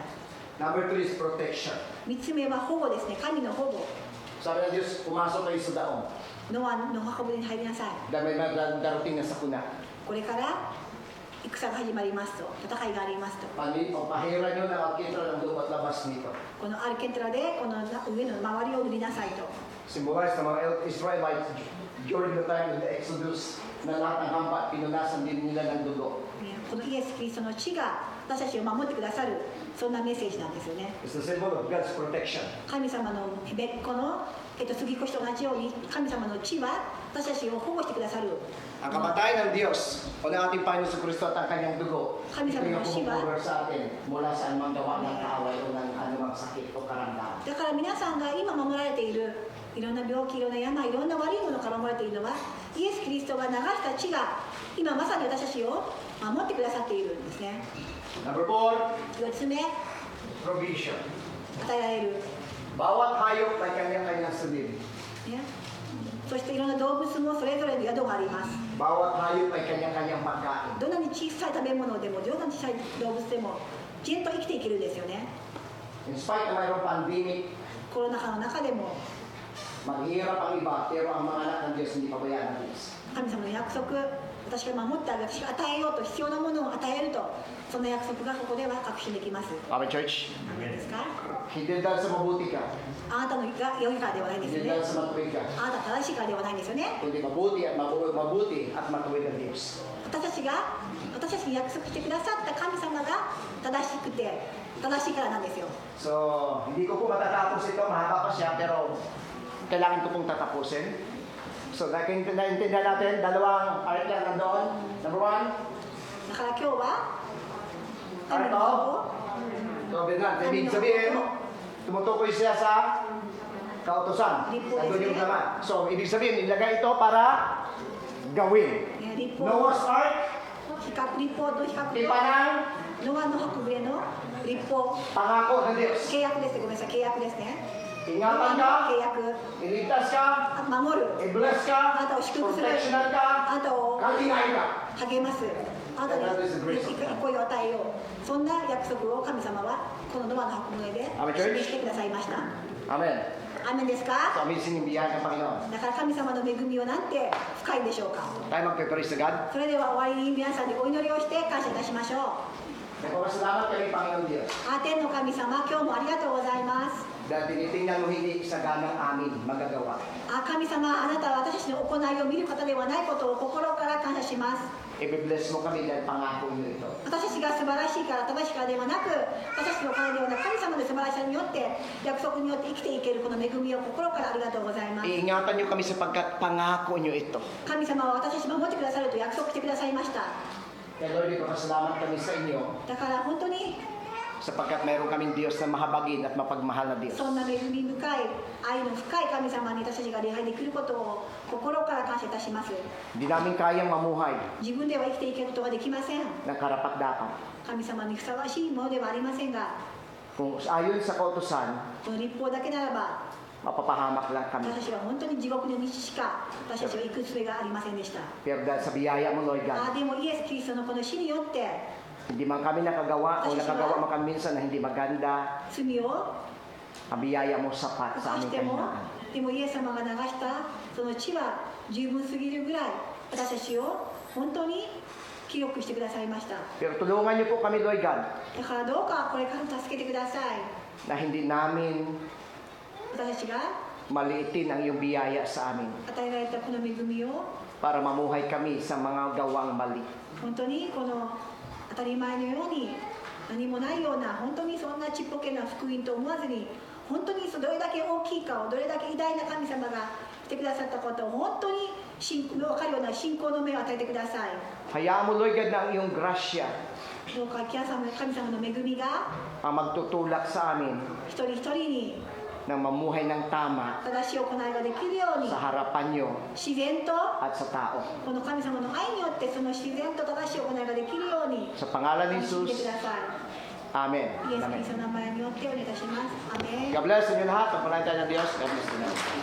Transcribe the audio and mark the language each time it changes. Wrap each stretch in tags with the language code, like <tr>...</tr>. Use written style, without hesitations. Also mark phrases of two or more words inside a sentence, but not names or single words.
<en>Number 3 is protection.</en> <ja>3 つ目は保護ですね。神の保護。</ja> <tl>Sabi ng Diyos, pumasok kayo sa daong.</tl> <ja>ノアの箱舟に入りなさい。</ja> <tl>Dahil may darating na sakuna.</tl> <ja>これから戦が始まりますと、戦いがありますと。</ja> <tl>Pahiran nyo ng alkitra ng loob at labas nito.</tl> <ja>このアルケントラでこの上の周りを塗りなさいと。</ja> <tl>Symbolize ng mga Israelites</tl> <en>during the time of the Exodus</en> <tl>na lahat ng hampa pinunasan din nila ng dugo.</tl> <ja>このイエス・キリストの血が私たちを守ってくださる、そんなメッセージなんですよね。</ja> <en>It's the symbol of God's protection.</en> <ja>神様の別個の、杉越と同じように神様の血は私たちを保護してくださる。</ja> <tl>Ang kamatayan ng Diyos o ng ating Panginoon sa Kristo at ang kanyang dugo, Kami ito sa yung mga Shiva. pumupular sa atin mula sa anumang gawa ng kaaway o ng anumang sakit o karamdaman.</tl> <ja>だから皆さんが今守られているいろんな病気、いろんな病、いろんな悪いものから守られているのは、イエス・キリストが流した血が今まさに私たちを守ってくださっているんですね。</ja> <en>Number 4,</en> <ja>4つ目、与</ja> <en>provision.</en> <ja>えられる、</ja> <tl>Bawat hayop ay kanya-kanyang sarili.</tl> <ja>ね、 そしていろんな動物もそれぞれの宿があります。</ja> <tl>Bawat hayop ay kanya-kanyang pagkain.</tl> <ja>どんなに小さい食べ物でもどんなに小さい動物でもきちんと生きていけるんですよね。</ja> <en>In spite</en> <tl>na mayroong pandemic,</tl> <ja>コロナ禍の中でも</ja> <tl>maghihirap ang iba, pero ang mga anak ng Diyos hindi pabayaan ng Diyos.</tl> <ja>神様の約束、私が守ってあげる、私が与えようと必要なものを与えると、その約束がここでは確信できます。</ja> <en>Amen, church?</en> <ja>何ですか？</ja> <tl>Hindi dahil sa mabuti ka,</tl> <ja>あなたのが良いからではないんです</ja> <tl>hindi</tl> <ja>よ</ja> <tl>dahil</tl> <ja>ね。</ja> <tl>sa matuwid ka,</tl> <ja>あなた正しいからではないんですよね。</ja> <tl>kundi mabuti at matuwid ang Diyos.</tl> <ja>私たちに約束してくださった神様が正しくて正しいからなんですよ。</ja> <tl>So, hindi ko po matatapos ito, mahaba pa siya, pero kailangan ko pong tatapusin. So, naintindihan natin, dalawang art lang nandoon.</tl> <en>Number 1,</en> <ja>だから今日は</ja> <en>art of covenant.</en> <tl>Ibig sabihin, tumutukoy siya sa kautusan. Nandun yung laman. So, ibig sabihin, ilagay ito para gawin. Noah's Ark,</tl> <ja>比較立法と比較と</ja> <tl>tipa ng</tl> <ja>ノアの箱舟の立法</ja> <tl>pangako ng Diyos.</tl> <ja>契約です。ごめんなさい、契約ですね。</ja> <tl>Ingatan ka,</tl> <ja>契約</ja> <tl>iligtas ka,</tl> <ja>あ守る、</ja> <tl>i-bless</tl> <ja>あな</ja> <tl>ka,</tl> <ja>たを祝福する、</ja> <tl>protectionan</tl> <ja>あ</ja> <tl>ka,</tl> <ja>なたを</ja> <tl>kalinain ka.</tl> <ja>励ます、あなたに憩いを与えよう、そんな約束を神様はこのノアの箱舟で示してくださいました。</ja> <tl>Amen.</tl> <ja>アーメンですか？</ja> <tl>So, amazing yung biyaya ng Panginoon.</tl> <ja>だから神様の恵みはなんて深いんでしょうか。</ja> <tl>Tayo magpe-praise</tl> <en>to God.</en> <ja>それでは終わりに皆さんでお祈りをして感謝いたしましょう。</ja> <tl>Nagpapasalamat kami, Panginoon Diyos.</tl> <ja>天の神様、今日もありがとうございます。</ja> <tl>Dahil tinitingnan mo hindi sa ganang amin magagawa.</tl> <ja>神様、あなたは私たちの行いを見る方ではないことを心から感謝します。</ja> <tl>I-bless mo kami dahil pangako niyo ito.</tl> <ja>私たちが素晴らしいから正しいからではなく、私たちの行いではなく、神様の素晴らしさによって約束によって生きていけるこの恵みを心からありがとうございます。</ja> <tl>Iingatan niyo kami sapagkat pangako niyo ito.</tl> <ja>神様は私たちを守ってくださると約束してくださいました。</ja> <tl>Kaya Lord, ipapasalamat kami sa inyo</tl> <ja>だから本当に</ja> <tl>sapagkat mayroon kaming Diyos na mahabagin at mapagmahal na Diyos.</tl> <ja>そんな恵み深い愛の深い神様に私たちが礼拝できることを心から感謝いたします。</ja> <tl>Hindi namin kayang mamuhay</tl> <ja>自分では生きていけることができません。</ja> <tl>ng karapat-dapat.</tl> <ja>神様にふさわしいものではありませんが、</ja> <tl>Kung ayon sa kautusan,</tl> <ja>この立法だけならば</ja> <tl>mapapahamak lang kami.</tl> <ja>私たちは本当に地獄の道しか私たちは行く術がありませんでした。</ja> <tl>Pero dahil sa biyaya mo,</tl> <en>Lord God,</en> <ja>でもイエス・キリストのこの死によって</ja> <tl>hindi man kami nakagawa o nakagawa man kami minsan na hindi maganda,</tl> <ja>罪を</ja> <tl>ang biyaya mo sapat</tl> <ja>犯</ja> <tl>sa</tl> <ja>し</ja> <tl>aming</tl> <ja>ても、</ja> <tl>kahinaan.</tl> <ja>でもイエス様が流したその血は十分すぎるぐらい私たちを本当に記憶してくださいました。</ja> <tl>Pero tulungan niyo po kami,</tl> <en>Lord God,</en> <ja>だからどうかこれから助けてください。</ja> <tl>na hindi namin</tl> <ja>私たちが</ja> <tl>maliitin ang iyong biyaya sa amin</tl> <ja>与えられたこの恵みを</ja> <tl>para mamuhay kami sa mga gawang mali.</tl> <ja>本当にこの当たり前のように何もないような本当にそんなちっぽけな福音と思わずに本当にどれだけ大きいかをどれだけ偉大な神様がしてくださったことを本当に分かるような信仰の目を与えてください。</ja> <tl>Hayaan mo,</tl> <en>Lord God,</en> <tl>na ang iyong grasya</tl> <ja>どうか神様の恵みが</ja> <tl>ang magtutulak sa amin</tl> <ja>一人一人に</ja> <tl>ng mamuhay ng tama</tl> <ja>正しい行いができるように</ja> <tl>sa harapan niyo</tl> <ja>自然と</ja> <tl>at sa tao.</tl> <ja>この神様の愛によってその自然と正しい行いができるように</ja> <tl>Sa pangalan ni</tl> <ja>してく</ja> <tl>Jesus,</tl> <ja>ださい。</ja> <tl>Amen.</tl> <ja>イエス・キ</ja> <tl>Amen.</tl> <ja>リストの名前によってお願いいたします。アメン。</ja> <en>God bless</en> <tl>inyo lahat. Pagpalain tayo ng Diyos.</tl> <en>God bless you.</en>